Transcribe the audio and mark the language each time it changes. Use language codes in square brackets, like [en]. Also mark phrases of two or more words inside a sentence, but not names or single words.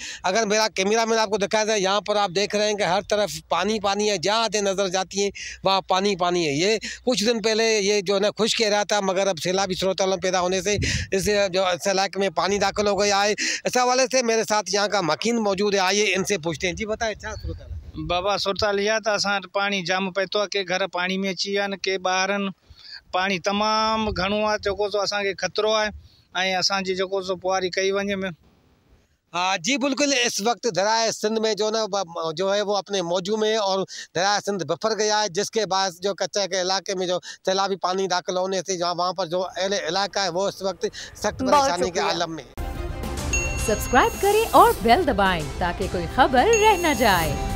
[ur] اگر میرا کیمرہ مین آپ کو دکھایا جائے، یہاں پر آپ دیکھ رہے ہیں کہ ہر طرف پانی پانی ہے، جہاں آتے نظر جاتی ہے وہاں پانی پانی ہے. یہ کچھ دن پہلے یہ جو ہے نا خشک کہہ رہا تھا، مگر اب سیلابی سروت پیدا ہونے سے اس جو علاقے میں پانی داخل ہو گیا ہے. اس حوالے سے میرے ساتھ یہاں کا مکین موجود ہے، آئیے ان سے پوچھتے ہیں. [sd] जी बताए छा सूरत हाल? बाबा सूरत इहा त असां पानी जाम पए थो, के घर पानी में अची विया आहिनि, के ॿारनि पानी तमामु घणो आहे, जेको सो असांखे ख़तरो आहे ऐं असांजी जेको सो पुआरी कई वञे में। [ur] ہاں جی بالکل، اس وقت دریائے سندھ میں جو ہے وہ اپنے موجوں میں اور دریائے سندھ بپھر گیا ہے، جس کے بعد جو کچے کے علاقے میں جو سیلابی پانی داخل ہونے سے جہاں وہاں پر جو اہل علاقہ ہے وہ اس وقت سخت پریشانی کے عالم میں ہے. سبسکرائب کریں اور بیل دبائیں تاکہ کوئی خبر رہ نہ جائے.